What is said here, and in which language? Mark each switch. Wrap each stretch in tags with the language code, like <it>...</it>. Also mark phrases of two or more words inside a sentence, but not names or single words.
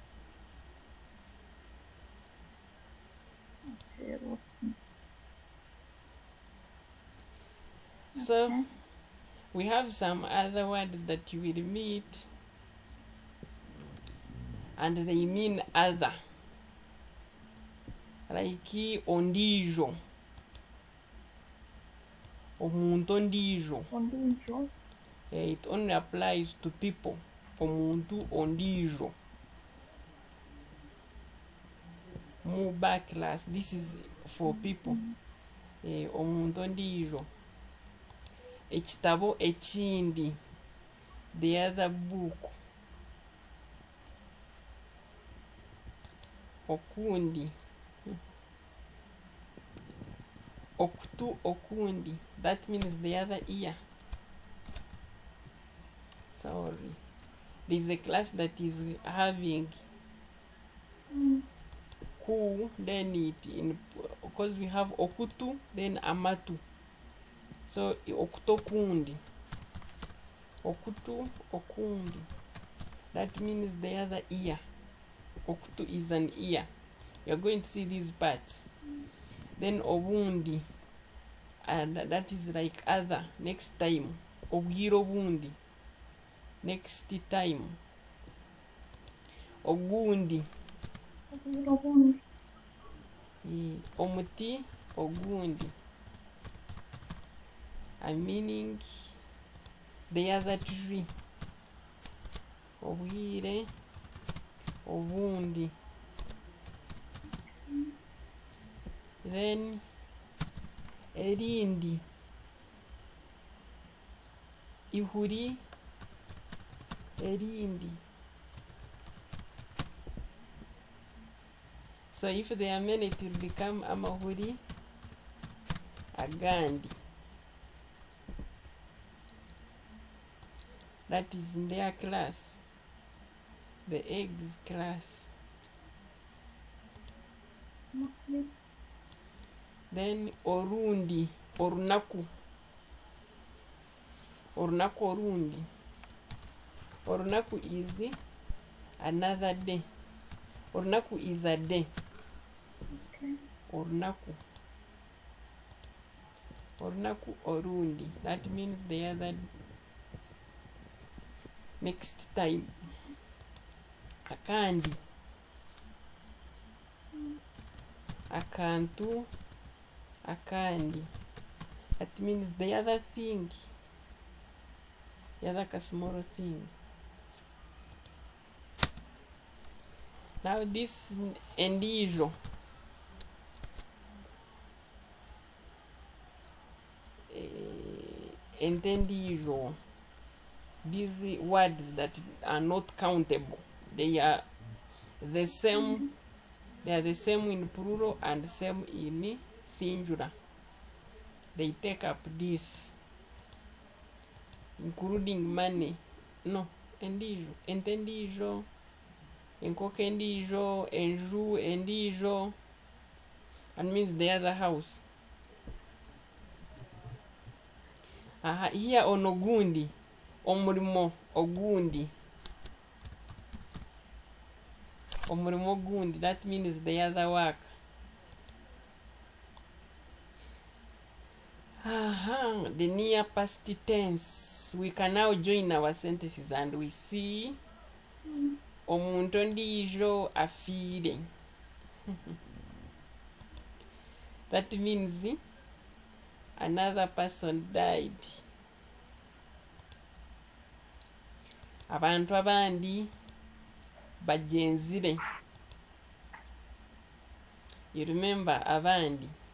<en>So we have some other words that you will meet and they mean other, like</en> <nyn>ondijo, omuntu ondijo.</nyn> <en>It only applies to people.</en> <nyn>Omuntu ondijo.</nyn> <en>Mu back class, this is for people.</en> <nyn>Omuntu ondijo. Ekitabo ekindi,</nyn> <en>the other book.</en> <nyn>Okundi. Okutu okundi.</nyn> <en>That means the other ear. Sorry. There's a class that is having ku, then it in, because we have okutu, then amatu.</en> <nyn>So okuto kundi. Okutu okundi.</nyn> <en>That means the other ear. Okutu is an ear. You're going to see these parts. Then obundi, and that is like other, next time.</en> <nyn>Obwiro bundi,</nyn> <en>next time.</en> <nyn>Ogundi, omuti ogundi,</nyn> <en>meaning the other tree.</en> <nyn>Obwire obundi. Then erindi, ihuri, erindi.</nyn> <en>So if there are many, it will become</en> <nyn>amahuri agandi.</nyn> <en>That is in their class, the eggs class.</en> <nyn>Then orundi, orunaku. Orunaku orundi.</nyn> <en>Orunaku is another day. Orunaku is a day.</en> <nyn>Orunaku. Orunaku orundi.</nyn> <en>That means the other next time.</en> <nyn>Akandi. Akantu. Akandi.</nyn> <en>That means the other thing. The other small thing. Now this endijo. Entendijo. These words that are not countable. They are the same. They are the same in plural and same in singular. They take up this, including money. No,</en> <nyn>endijo, entendijo, enkoke endijo, enju endijo,</nyn> <en>and means the other house. Here on</en> <nyn>ogundi, omurimo ogundi. Omurimo ogundi,</nyn> <en>that means the other work. The near past tense. We can now join our sentences and we see</en> <nyn>omuntu ondijo afire.</nyn> <en>That means another person died.</en> <nyn>Abantu abandi bajenzire.</nyn> <en>You remember abandi.</en>